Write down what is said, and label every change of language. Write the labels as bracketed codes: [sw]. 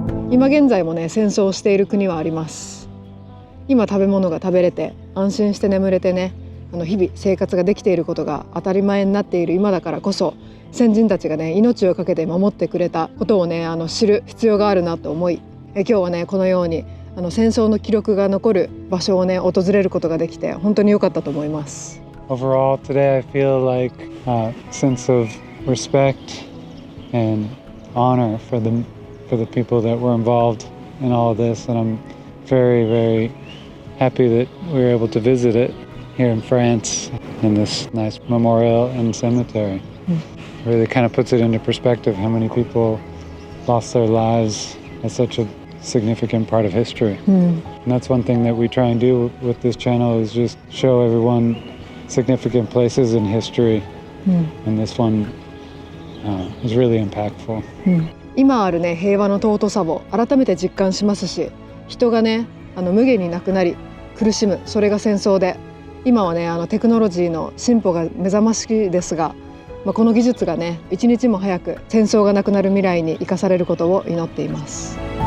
[ja] 今現在もね、戦争をしている国はあります。今食べ物が食べれて安心して眠れてね、日々生活ができていることが当たり前になっている今だからこそ、先人たちがね命を懸けて守ってくれたことをね知る必要があるなと思い、今日はねこのように戦争の記録が残る場所をね訪れることができて本当に良かったと思います。 [en] Overall, today I feel like a sense of respect and honor for the people that were involved in all of this, and I'm very, very happy that we were able to visit it here in France in this nice memorial and cemetery. It really kind of puts it into perspective how many people lost their lives as such a significant part of history. And that's one thing that we try and do with this channel, is just show everyone significant places in history. And this one is really impactful. [ja] 今あるね平和の尊さを改めて実感しますし、人がね無限になくなり苦しむ、それが戦争で、今はねテクノロジーの進歩が目覚ましいですが、この技術がね一日も早く戦争がなくなる未来に生かされることを祈っています。